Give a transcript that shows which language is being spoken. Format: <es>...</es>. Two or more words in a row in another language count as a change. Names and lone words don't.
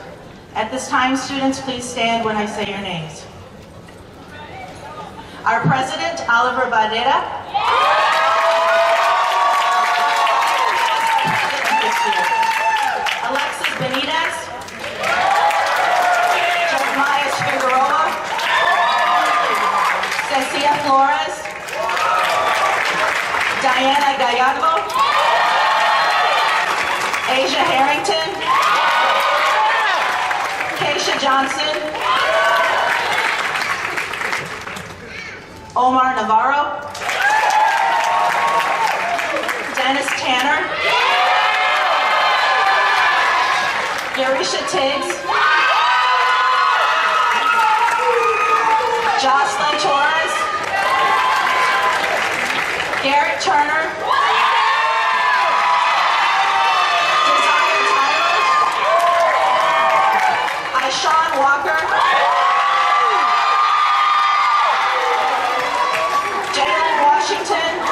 <en>At this time, students, please stand when I say your names. Our president, Oliver Barrera. Alexis Benitez. Jeremiah Figueroa. Cecilia Flores. Diana Gallardo. Asia Harrington. Keisha Johnson. Omar Navarro. Dennis Tanner. Yarisha Tiggs. Jocelyn Torres. Garrett Turner. Desire Tyler. Ishawn Walker. Jalen Washington.</en>